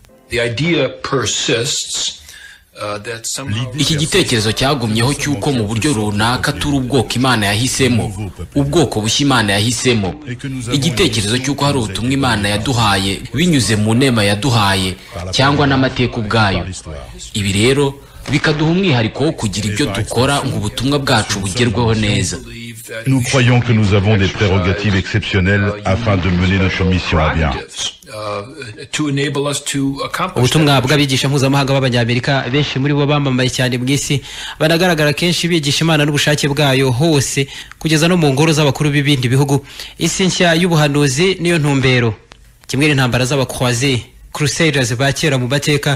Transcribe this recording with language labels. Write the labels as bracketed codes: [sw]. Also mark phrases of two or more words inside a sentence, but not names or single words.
[rw] Iki gitekerezo cyagumyeho cy'uko mu buryo runaka turi ubwoko Imana yahisemo, ubwoko bushya Imana yahisemo. Igitekerezo cy'uko hari ubutumwa Imana yaduhaye binyuze mu nema yaduhaye cyangwa n'amateka ubwayo. Ibi rero bikaduha umwihariko wo kugira ibyo dukora ngo ubutumwa bwacu bugerweho neza. [fr] Nous croyons que nous avons des prérogatives exceptionnelles afin de mener notre mission à bien. [rw] Ubutumwa bw'abigisha mpuzamahanga b'Abanyamerika benshi muri bo bamamaye cyane mu isi, banagaragara kenshi bigisha Imana n'ubushake bwayo hose kugeza no mu ngoro z'abakuru b'ibindi bihugu. Isi nshya y'ubuhanuzi niyo ntumbero, kimwe n'intambara z'abakroisés Crusaders ba kera mu mateka.